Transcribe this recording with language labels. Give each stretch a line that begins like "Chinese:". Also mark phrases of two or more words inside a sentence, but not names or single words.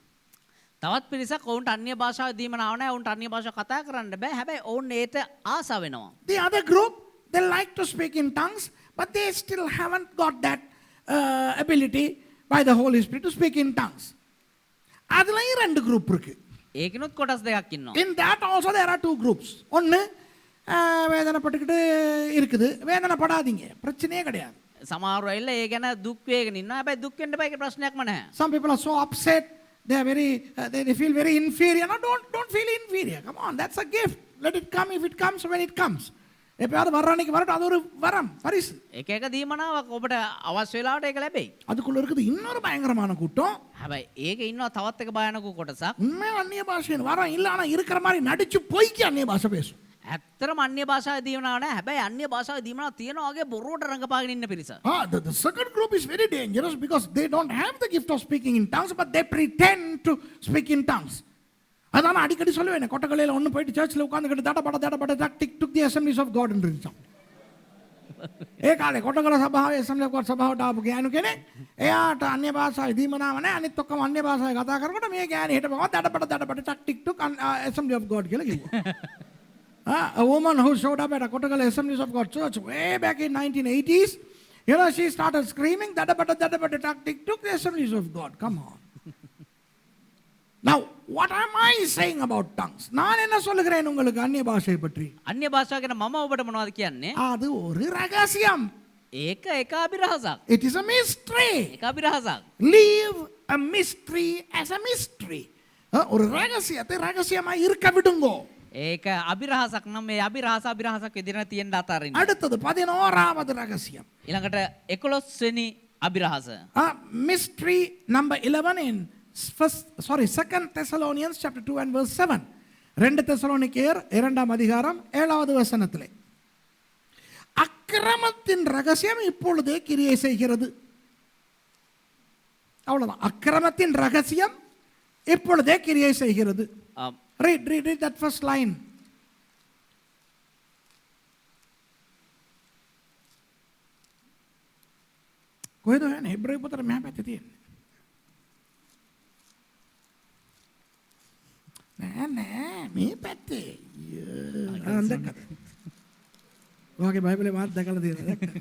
Sinhala: තවත් පිරිසක් ඔවුන්ට අන්‍ය භාෂාව දීමනාව නැහැ. ඔවුන්ට අන්‍ය භාෂාව කතා කරන්න බෑ. හැබැයි ඔවුන් ඒට ආසාව වෙනවා.
English: The other group, they like to speak in tongues, but they still haven't got that ability by the Holy Spirit to speak in tongues.
Tamil: அதுலயும் ரெண்டு group இருக்கு.
Sinhala: ඒකිනුත් කොටස් දෙකක් ඉන්නවා.
English: In that also there are two groups.
Tamil: ஒன்று வேதனைப்பட்டுக்கிட்டு இருக்குது, வேதனைப்படாதீங்க, பிரச்சனையே கிடையாது.
Sinhala: සමහරව ඇවිල්ලා ඒ ගැන දුක් වේගෙන ඉන්නවා. හැබැයි දුක් වෙන්න බෑ, ඒක ප්‍රශ්නයක්ම නැහැ.
English: Some people are so upset, they are very, they feel very inferior. No, don't feel inferior. Come on, that's a gift. Let it come if it comes when it comes.
Tamil: எப்பயாவது வர்றானிக்கு வரட்டும், அது ஒரு வரம், பரிசு.
Sinhala: එක එක දීමනාවක් ඔබට අවශ්‍ය වෙලාවට ඒක ලැබෙයි.
Tamil: அதுக்குள்ள இருக்குது இன்னொரு பயங்கரமான கூட்டம்.
Sinhala: හැබැයි ඒකේ ඉන්නවා තවත් එක භයානක කොටසක්.
Tamil: உண்மையா அந்நிய பாஷைன்னு வரோம் இல்லை, ஆனால் இருக்கிற மாதிரி நடிச்சு பொய்க்கு அந்நிய பாஷை பேசும்.
Sinhala: ඇත්තටම අන්‍ය භාෂාව දීමනාව නැහැ. හැබැයි අන්‍ය භාෂාව දීමනාව තියනවා වගේ බොරුවට රඟපාගෙන ඉන්න පිරිස.
English: The second group is very dangerous because they don't have the gift of speaking in tongues, but they pretend to speak in tongues.
Tamil: அதான் நான் அடிக்கடி சொல்லுவேன், கொட்டக்கலையில் ஒன்று போயிட்டு சர்ச்சில் உட்காந்துக்கிட்டு தடப்பட டாக்டிக் டுக் தி அசம்பிளிஸ் ஆஃப் காட் இருந்துச்சான்.
Sinhala: ඒ කාලේ කොටකල සභාවේ ඇසම්බලි ඔෆ් ගොඩ් සභාවට ආපු ගෑනු කෙනෙක් එයාට අන්‍ය භාෂාවේ දීමනාව නැහැ, අනිත් ඔක්කොම අන්‍ය භාෂාවේ කතා කරනකොට මේ ගෑණි හිටපුවා දඩබඩ ටක්ටික් ටුක් assembly of God කියලා කිව්වා.
English: A woman who showed up at a Kottagala Assemblies of God church way back in 1980s, you know, she started screaming dadabada tactic took the Assemblies of God. Come on. Now, what am I saying about tongues?
Tamil: நான் என்ன சொல்லுகிறேன் உங்களுக்கு அந்நிய பாஷை பற்றி?
Sinhala: අන්‍ය භාෂාව ගැන මම ඔබට මොනවද කියන්නේ?
Tamil: அது ஒரு ரகசியம்.
Sinhala: ඒක එක අභිරහසක්.
English: It is a mystery.
Sinhala: එක අභිරහසක්.
English: Leave a mystery as a mystery.
Tamil: ஒரு ரகசியத்தை ரகசியமா இருக்க விடுங்கோ.
Sinhala: ඒක අභිරහසක් නම් මේ අභිරහසක් විදිහට තියෙන්න අතාරින්න.
Tamil: அடுத்தது 11வது ரகசியம்.
Sinhala: ඊළඟට 11 වෙනි අභිරහස.
English: Mystery number 11 in 2 Thessalonians chapter 2 and verse 7.
Tamil: 2 தெசலோனிக்கேயர் 2ஆம் அதிகாரம் 7வது வசனத்திலே அக்கிரமத்தின் ரகசியம் இப்பொழுதே கிரியை செய்கிறது. அவ்வளவுதான். அக்கிரமத்தின் ரகசியம் இப்பொழுதே கிரியை செய்கிறது.
English: Read that first line.
Sinhala: කොහෙද යන්නේ? හෙබ්‍රේය පොතේ මෙහා පැත්තේ තියෙන්නේ. නෑ මේ පැත්තේ. දැක්කද? ඔයාගේ බයිබලේ මාත් දැකලා තියෙනවා.